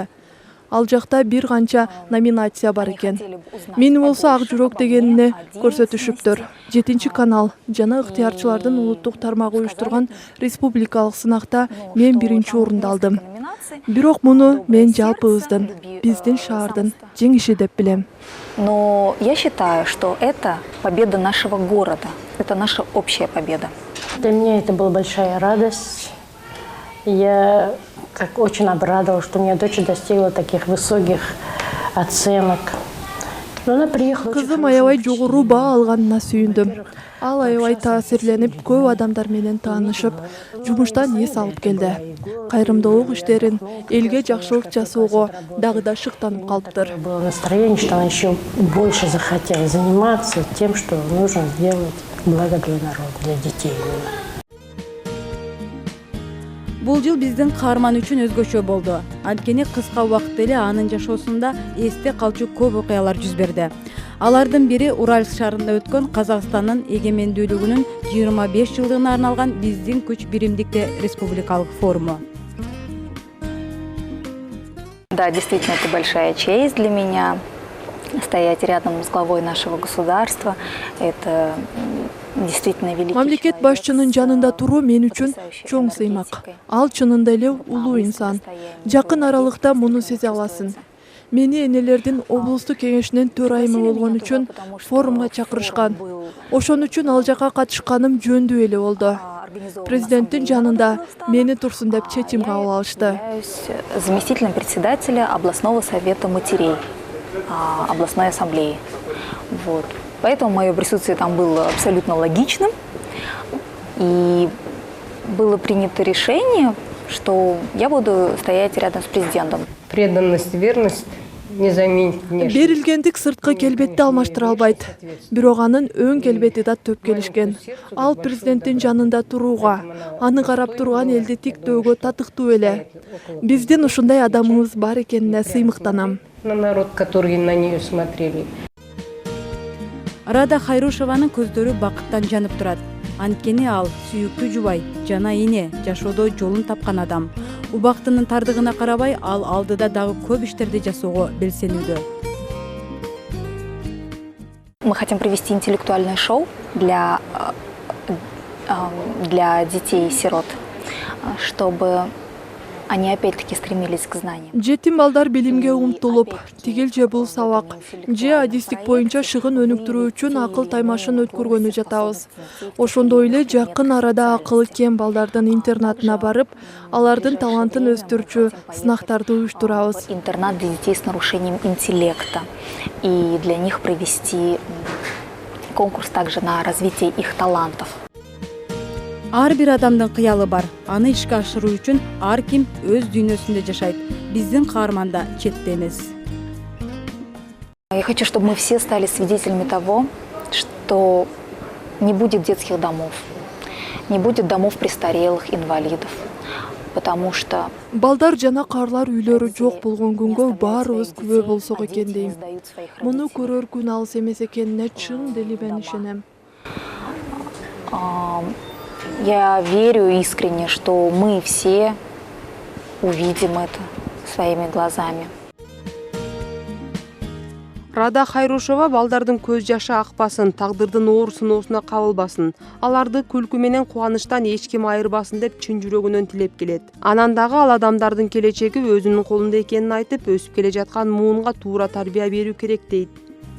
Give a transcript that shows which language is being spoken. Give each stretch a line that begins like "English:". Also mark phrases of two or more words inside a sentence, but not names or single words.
Kyrgyz: Ал жакта бир канча номинация бар экен. Мени болсо ак жүрөк дегенине көрсөтүшүптүр. 7-канал жана ыктыярчылардын улуттук тармагы уюштурган республикалык сынакта мен 1-орунду алдым. Бирок муну мен жалпыбыздын, биздин шаардын жеңиши деп билем.
Russian: Но я считаю, что это победа нашего города. Это наша общая победа. Для меня это была большая радость. Я очень обрадовалась, что у меня дочь достигла таких высоких оценок.
Kyrgyz: Кызым аябай жогору баа алганына сүйүндүм. Ал аябай таасирленип, көп адамдар менен таанышып, жумуштан эс алып келди. Кайрымдуулук иштерин, элге жакшылык жасоого дагы да шыктанып калыптыр.
Russian: Было настроение, что он еще больше захотел заниматься тем, что нужно делать благо для народа, для детей.
Kyrgyz: Бул жыл биздин каарман үчүн өзгөчө болду. Анткени кыска убакытта эле анын жашоосунда эсте калчу көп окуялар жүз берди. Алардын бири Уральск шаарында өткөн Казакстандын эгемендүүлүгүнүн 25 жылдыгына арналган Биздин күч биримдикте республикалык форуму.
Russian: Да, действительно, это большая честь для меня стоять рядом с главой нашего государства. Это действительно великий
Kyrgyz: Мамлекет башчынын жанында туруу мен үчүн чоң сыймак. Ал чынында эле улуу инсан. Жакын аралыкта муну сезе аласың. Мени энелердин облустук кеңешинин төрайымы болгон үчүн форумга чакырышкан. Ошон үчүн ал жака катышканым жөндүү эле болду. Президенттин жанында мени турсун деп чечим кабыл алышты.
Russian: Заместителем председателя областного совета матерей, областной ассамблеи. Вот. Поэтому мое присутствие там было абсолютно логичным. И было принято решение, что я буду стоять рядом с президентом. Преданность, верность не заменит внешность.
Kyrgyz: Берилгендик сырткы келбетти алмаштыра албайт. Бирок анын өң келбети да төп келишкен. Ал президенттин жанында турууга, аны карап турган элди тиктөөгө татыктуу эле. Биздин ушундай адамыбыз бар экенине сыймыктанам.
Russian: На народ, который на нее смотрели.
Kyrgyz: Рада Хайрушеванын көздөрү бакыттан жанып турат. Анткени ал сүйүктүү жубай, жана эне, жашоодо жолун тапкан адам. Убактынын тардыгына карабай, ал алдыда дагы көп иштерди жасоого белсенүүдө.
Russian: Мы хотим провести интеллектуальное шоу для детей и сирот, чтобы они опять-таки стремились к знаниям.
Kyrgyz: Жетим балдар билимге умтулуп, тигил же бул сабак, же адистик боюнча шыгын өнүктүрүү үчүн акыл таймашын өткөргөнү жатабыз. Ошондой эле жакын арада акылы кем балдардын интернатына барып, алардын талантын өстүрчү сынактарды уюштурабыз.
Russian: Интернат для детей с нарушением интеллекта. И для них провести конкурс также на развитие их талантов.
Kyrgyz: Ар бир адамдын кыялы бар. Аны ишке ашыруу үчүн ар ким өз дүйнөсүндө жашайт. Биздин каарманда четте эмес.
Russian: Я хочу, чтобы мы все стали свидетелями того, что не будет детских домов, не будет домов престарелых, инвалидов, потому что
Kyrgyz: балдар жана карлар үйлөрү жок болгон күнгө баарыбыз күбө болсок экен дейм. Муну көрөр күн алыс эмес экенине чын делибен ишенем.
Russian: Я верю искренне, что мы все увидим это своими глазами.
Kyrgyz: Рада Хайрушева балдардын көз жашы акпасын, тагдырдын оор сыноосуна кабылбасын, аларды күлкү менен кубанычтан эч ким айырбасын деп чын жүрөгүнөн тилеп келет. Анан дагы ал адамдардын келечеги өзүнүн колунда экенин айтып, өсүп келе жаткан муунга туура тарбия берүү керек дейт.